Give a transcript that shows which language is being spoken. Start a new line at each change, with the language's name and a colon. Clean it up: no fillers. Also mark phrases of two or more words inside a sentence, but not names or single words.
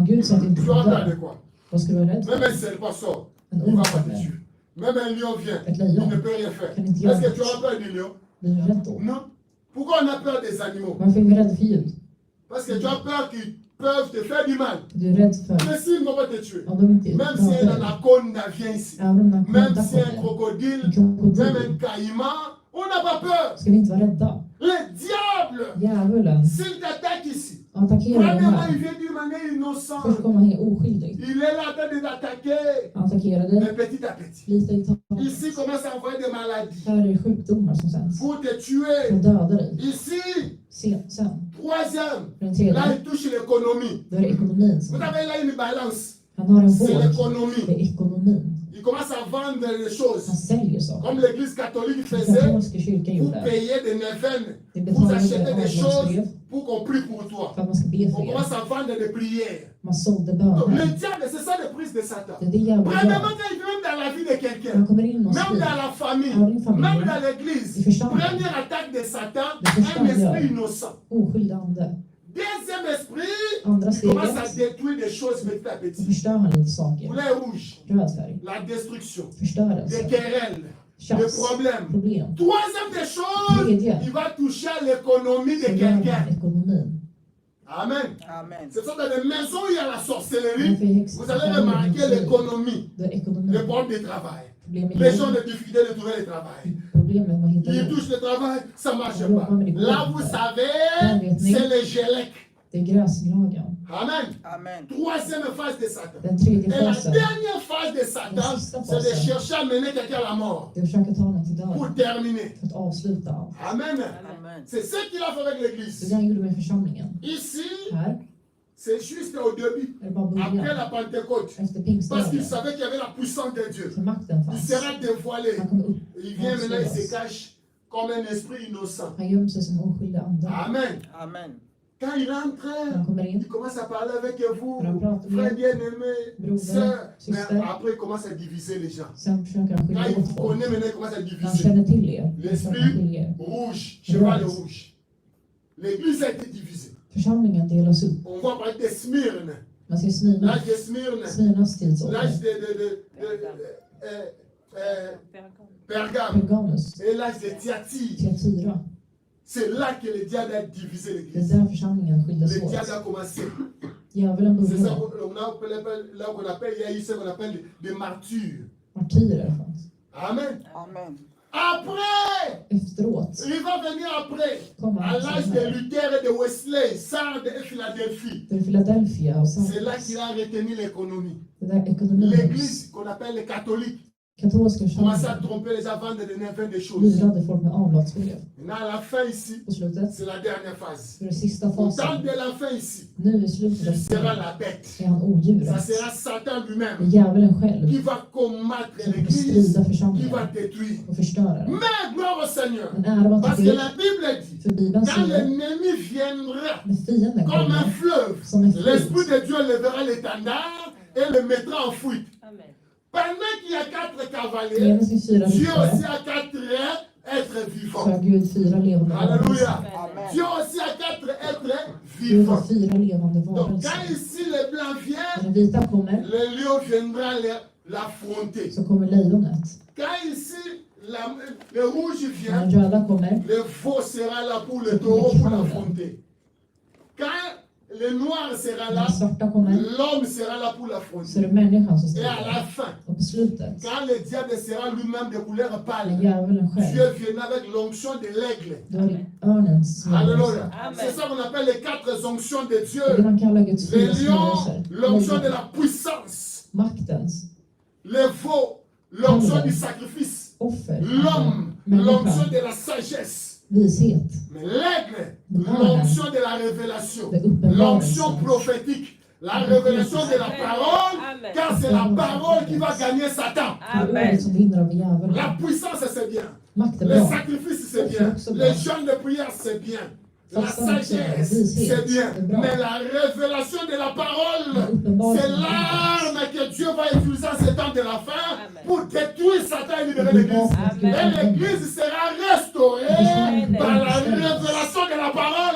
Swedish: Om Gud säger att du inte
French: Tu auras
Swedish: kommer
French: peur de
Swedish: dö,
French: quoi?
Swedish: vad ska du vara rädd
French: Même
Swedish: för?
French: un serpent sort,
Swedish: En
French: il ne va
Swedish: orm
French: pas te
Swedish: kommer.
French: tuer. Même un lion vient,
Swedish: Ett
French: il
Swedish: lejon.
French: ne peut rien faire.
Swedish: Kan inte
French: Est-ce
Swedish: göra
French: que tu auras
Swedish: något.
French: peur du lion?
Swedish: Blir du rädd då?
French: Non. Pourquoi on a peur des animaux?
Swedish: Varför är vi rädda för ljud?
French: Parce que tu as peur qu'ils peuvent te faire du mal.
Swedish: Du är rädd för
French: Mais s'ils ne vont pas te tuer,
Swedish: om de inte
French: même si un
Swedish: dödar dig.
French: anaconda vient ici,
Swedish: Även om en
French: même
Swedish: anakonda
French: si un
Swedish: kommer,
French: crocodile,
Swedish: en krokodil,
French: même un caïman, on n'a pas peur.
Swedish: ska vi inte vara rädda.
French: Le diable,
Swedish: Djävulen
French: s'il t'attaque ici,
Swedish: attackerar den
French: premièrement,
Swedish: här.
French: il vient d'une manière
Swedish: Först
French: innocente.
Swedish: kommer han oskyldigt.
French: Il est là en train de t'attaquer,
Swedish: Han attackerar dig
French: mais petit à petit.
Swedish: lite i taget.
French: Ici, il commence à envoyer des maladies
Swedish: Här är det sjukdomar som sänds.
French: pour te
Swedish: För
French: tuer.
Swedish: att döda dig.
French: Ici,
Swedish: Sen,
French: troisième,
Swedish: för den tredje,
French: là, il touche l'économie.
Swedish: då är det ekonomin som
French: Vous avez là une balance.
Swedish: Han har en
French: c'est
Swedish: våg.
French: l'économie.
Swedish: Det är ekonomin.
French: Il commence à vendre les
Swedish: Han
French: choses.
Swedish: säljer saker.
French: Comme l'église catholique
Swedish: Den
French: faisait,
Swedish: katolska kyrkan
French: vous
Swedish: gjorde.
French: payez des neuvaines,
Swedish: Det
French: vous
Swedish: betalade
French: achetez des choses
Swedish: avlatsbrev
French: pour qu'on prie pour toi.
Swedish: för att man ska be
French: On
Swedish: för er.
French: commence à vendre des prières.
Swedish: Man sålde
French: Donc, le
Swedish: böner.
French: diable, c'est ça le prise de Satan.
Swedish: Det är det djävulen
French: Premièrement,
Swedish: gör.
French: quand il vient même dans la vie de
Swedish: Han
French: quelqu'un,
Swedish: kommer in och
French: même dans
Swedish: skriver.
French: la famille,
Swedish: Ja, din familj.
French: même dans l'église,
Swedish: I församlingen.
French: première attaque de Satan,
Swedish: Det första
French: un
Swedish: han gör.
French: esprit innocent.
Swedish: Oskyldig ande.
French: Deuxième esprit,
Swedish: Andra
French: il commence à
Swedish: steget.
French: détruire des choses petit à
Swedish: Då
French: petit.
Swedish: förstör han lite saker.
French: Couleur rouge,
Swedish: Röd färg.
French: la destruction, des
Swedish: Förstörelse.
French: querelles, des
Swedish: Tjafs.
French: problèmes.
Swedish: Problem.
French: Troisième des choses,
Swedish: Tredje.
French: il va toucher à l'économie
Swedish: Så
French: de
Swedish: gör han
French: quelqu'un.
Swedish: ekonomin.
French: Amen.
Swedish: Amen.
French: C'est ça dans les maisons où il y a la sorcellerie,
Swedish: Därför är häxan-
French: vous allez remarquer l'économie,
Swedish: Det är ekonomin.
French: le problème de travail.
Swedish: Problem med
French: Les gens
Swedish: jobb.
French: ont des difficultés de trouver le travail.
Swedish: Problem med att hitta
French: Ils
Swedish: jobb.
French: touchent le travail, ça ne marche
Swedish: Ja,
French: pas.
Swedish: men det går
French: Là,
Swedish: inte.
French: vous
Swedish: Ja,
French: savez,
Swedish: vet ni.
French: c'est le gélec.
Swedish: Det är gräsgnagen.
French: Amen.
Swedish: Amen.
French: Troisième phase de Satan.
Swedish: Den tredje
French: Et la
Swedish: fasen.
French: dernière phase de Satan, c'est de chercher à mener quelqu'un à la mort
Swedish: Det är att försöka ta honom till
French: pour
Swedish: döden.
French: terminer.
Swedish: För att avsluta allt.
French: Amen.
Swedish: Amen.
French: C'est ce qu'il a fait avec
Swedish: Det är
French: l'église.
Swedish: det han gjorde med församlingen.
French: Ici,
Swedish: Här
French: c'est juste au début,
Swedish: är det bara
French: après
Swedish: början.
French: la Pentecôte.
Swedish: Efter
French: Parce qu'il
Swedish: pingstdagen.
French: savait qu'il y avait la puissance de Dieu.
Swedish: För makten
French: Il
Swedish: fanns.
French: sera dévoilé.
Swedish: Han kom upp.
French: Il vient maintenant, il se cache comme un esprit innocent.
Swedish: Han gömde sig som oskyldig ande.
French: Amen.
Swedish: Amen.
French: Quand il entre,
Swedish: Han kommer in.
French: il commence à parler avec vous,
Swedish: Han pratar
French: frère
Swedish: med
French: bien-aimé,
Swedish: broder,
French: sœur. Mais
Swedish: syster.
French: après, il commence à diviser les gens.
Swedish: Sen försöker han
French: Quand
Swedish: skilja
French: il
Swedish: åt
French: vous
Swedish: folk.
French: connaît maintenant, il commence à
Swedish: När han
French: diviser.
Swedish: känner till er. Så försöker han
French: L'esprit
Swedish: skilja er.
French: rouge, cheval rouge. L'église a été divisée.
Swedish: Församlingen delas upp.
French: On voit par exemple Smyrne,
Swedish: Man ser Smyrna.
French: l'âge de Smyrne,
Swedish: Smyrnas tidsålder.
French: l'âge de Pergame
Swedish: Pergamus.
French: et l'âge de Thyatire.
Swedish: Thyatira.
French: C'est là que le diable a divisé
Swedish: Det är
French: l'église.
Swedish: där församlingen skildes
French: Le
Swedish: åt.
French: diable a commencé.
Swedish: Djävulen
French: C'est ça
Swedish: började.
French: là qu'on appelle, il y a eu ce qu'on appelle des martyrs.
Swedish: Martyrer fanns.
French: Amen.
Swedish: Amen.
French: Après,
Swedish: Efteråt
French: il va venir après,
Swedish: kommer
French: à
Swedish: han
French: l'âge
Swedish: som
French: de
Swedish: här.
French: Luther et de Wesley, Sardes et Philadelphie.
Swedish: Det är Philadelphia och
French: C'est là
Swedish: Sardes.
French: qu'il a retenu l'économie.
Swedish: Det där ekonomin.
French: L'église qu'on appelle les catholiques
Swedish: Katolska
French: commence à
Swedish: församlingen
French: tromper les gens, vendre des neufs des choses.
Swedish: lurade folk med avlatsbrev.
French: Maintenant, à la fin ici,
Swedish: På slutet,
French: c'est la dernière phase.
Swedish: för den sista
French: Au temps
Swedish: fasen,
French: de la fin ici,
Swedish: nu i slutet
French: il
Swedish: av
French: sera
Swedish: tiden,
French: la bête.
Swedish: är han
French: Ça
Swedish: odjuret.
French: sera Satan
Swedish: Det är
French: lui-même
Swedish: djävulen själv
French: qui va combattre
Swedish: som kommer
French: l'église,
Swedish: strida
French: qui va
Swedish: församlingen
French: détruire.
Swedish: och förstöra den.
French: Mais gloire au Seigneur.
Swedish: Men ära vare
French: Parce
Swedish: till
French: que
Swedish: Gud,
French: la Bible dit,
Swedish: för Bibeln
French: quand
Swedish: säger
French: l'ennemi viendra
Swedish: när fienden
French: comme un
Swedish: kommer
French: fleuve,
Swedish: som en
French: l'Esprit
Swedish: flod
French: de Dieu lèvera l'étendard et le mettra en fuite. Amen. Pendant qu'il y a 4 cavaliers,
Swedish: genom sin 4
French: Dieu aussi
Swedish: ryttare
French: a 4 êtres
Swedish: så
French: vivants.
Swedish: har Gud 4 levande
French: Alléluia.
Swedish: varelser.
French: Amen. Dieu aussi a 4 êtres
Swedish: Gud har
French: vivants.
Swedish: 4 levande
French: Donc quand
Swedish: varelser.
French: ici le blanc vient,
Swedish: När den vita kommer
French: le lion viendra l'affronter.
Swedish: så kommer lejonet.
French: Quand ici le rouge
Swedish: När
French: vient,
Swedish: den röda kommer
French: le veau sera là pour le taureau pour l'affronter. Quand le noir sera
Swedish: när
French: là,
Swedish: den svarta kommer
French: l'homme sera là pour
Swedish: så är
French: l'affronter.
Swedish: det människan som
French: Et à la
Swedish: strider.
French: fin,
Swedish: Och på slutet,
French: quand le diable sera lui-même de couleur
Swedish: när
French: pâle,
Swedish: djävulen
French: Dieu
Swedish: själv,
French: viendra avec l'onction de l'aigle.
Swedish: då är det örnens
French: Alléluia.
Swedish: smörjelse.
French: Amen. C'est ça qu'on appelle les 4 onctions de
Swedish: Det är det
French: Dieu.
Swedish: man kallar Guds
French: Le
Swedish: 4
French: lion,
Swedish: smörjelser.
French: l'onction de
Swedish: Lejon,
French: la puissance.
Swedish: maktens,
French: Le veau, l'onction du sacrifice.
Swedish: offer,
French: L'homme, l'onction
Swedish: människan,
French: de la sagesse.
Swedish: vishet,
French: Mais l'aigle, l'onction de la révélation.
Swedish: det
French: L'onction
Swedish: uppenbarelsen.
French: prophétique. La révélation de la parole. Amen. Car c'est la parole qui va gagner Satan.
Swedish: Det är
French: Amen.
Swedish: ordet som vinner av
French: La
Swedish: djävulen.
French: puissance, c'est bien.
Swedish: Makt är
French: Les
Swedish: bra.
French: sacrifices, c'est bien. Les jeûnes de prière, c'est bien. La sagesse, c'est bien. Mais la révélation de la parole, c'est l'arme que Dieu va utiliser en ce temps de la fin pour détruire Satan et libérer l'église. Et l'église sera restaurée par la révélation de la parole.